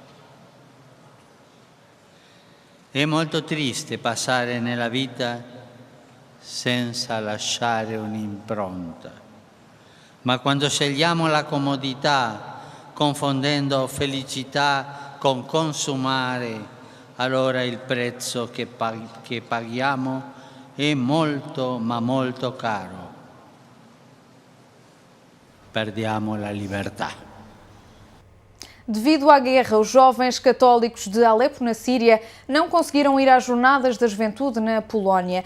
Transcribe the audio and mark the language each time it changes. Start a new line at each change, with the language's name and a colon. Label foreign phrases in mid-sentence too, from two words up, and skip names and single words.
Italian: È molto triste passare nella vita senza lasciare un'impronta, ma quando scegliamo la comodità, confondendo felicità con consumare, allora il prezzo che paghiamo è molto, ma molto caro. Perdiamo la libertà.
Portuguese: Devido à guerra, os jovens católicos de Alepo, na Síria, não conseguiram ir às Jornadas da Juventude na Polónia.